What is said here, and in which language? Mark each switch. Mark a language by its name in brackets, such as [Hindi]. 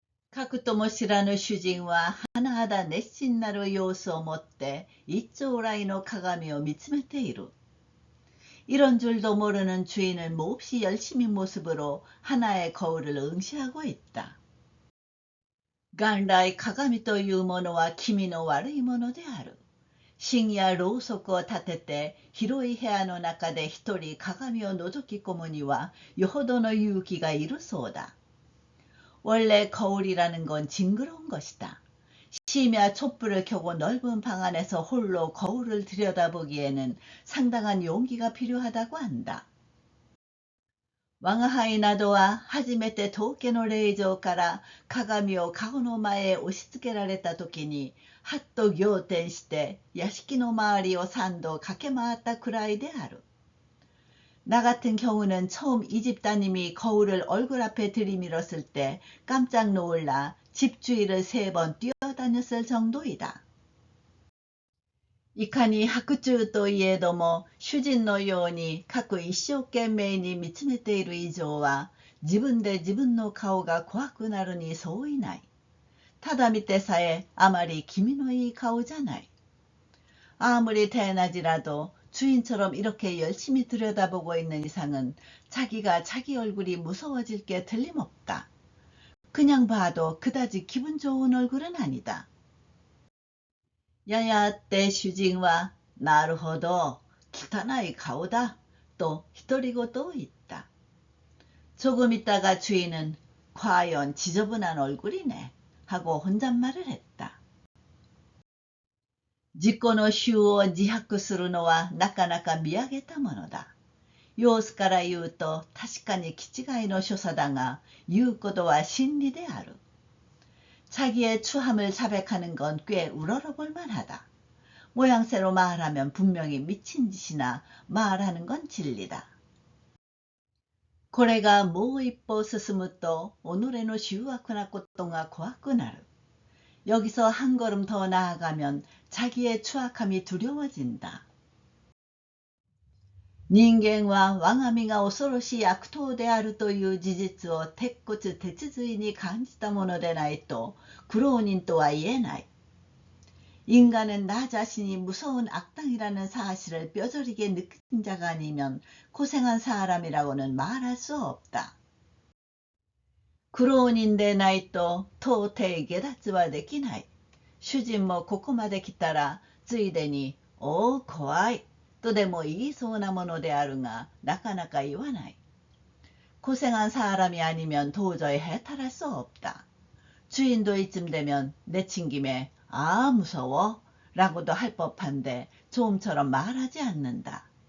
[Japanese] 가쿠토모시라는 슈징와 하나하다熱心なる 様子を 持って 一丁来の 鏡を 見つめている. [Korean] 이런 줄도 모르는 주인은 몹시 열심히 모습으로 하나의 거울을 응시하고 있다. [Japanese] 元来鏡というものは気味の悪いものである。深夜ろうそくを立てて広い部屋の中で一人鏡を覗き込むにはよほどの勇気がいるそうだ。 [Korean] 원래 거울이라는 건 징그러운 것이다. 심야 촛불을 켜고 넓은 방 안에서 홀로 거울을 들여다보기에는 상당한 용기가 필요하다고 한다. [Japanese] 我が輩などは初めて当家の霊場から鏡を顔の前へ押し付けられた時にはっと仰天して屋敷の周りを3度駆け回ったくらいである。 [Korean] 나 같은 경우는 처음 이 집따님이 거울을 얼굴 앞에 들이밀었을 때 깜짝 놀라 집 주위를 3번 뛰어다녔을 정도이다. [Japanese] いかに白昼といえども主人のように各一生懸命に見つめている以上は自分で自分の顔が怖くなるに相違ない。ただ見てさえあまり気味のいい顔じゃない。 [Korean] 아무리 대낮이라도 주인처럼 이렇게 열심히 들여다보고 있는 이상은 자기가 자기 얼굴이 무서워질 게 틀림없다. 그냥 봐도 그다지 기분 좋은 얼굴은 아니다. [Japanese] ややって主人は、なるほど、汚い顔だ、と独り言を言った。 [Korean] 조금 있다가 주인은, 과연 지저분한 얼굴이네, 하고 혼잣말을 했다. [Japanese] 自己の臭を自白するのはなかなか見上げたものだ。様子から言うと確かに気違いの所作だが、言うことは真理である。 [Korean] 자기의 추함을 자백하는 건 꽤 우러러볼 만하다. 모양새로 말하면 분명히 미친 짓이나 말하는 건 진리다. [Japanese] これがもう一歩進むと己の醜悪なことが怖くなる. [Korean] 여기서 한 걸음 더 나아가면 자기의 추악함이 두려워진다. [Japanese] 人間は我が身が恐ろしい悪党であるという事実を鉄骨鉄髄に感じたものでないと苦労人とは言えない。 [Korean] 인간은 나 자신이 무서운 악당이라는 사실을 뼈저리게 느낀 자가 아니면 고생한 사람이라고는 말할 수 없다. [Japanese] 苦労人でないと到底下脱はできない。主人もここまで来たらついでに「おお怖い」とでも言いそうなものであるがなかなか言わない。 [Korean] 고생한 사람이 아니면 도저히 해탈할 수 없다. 주인도 이쯤 되면 내친 김에 아 무서워 라고도 할 법한데 좀처럼 말하지 않는다.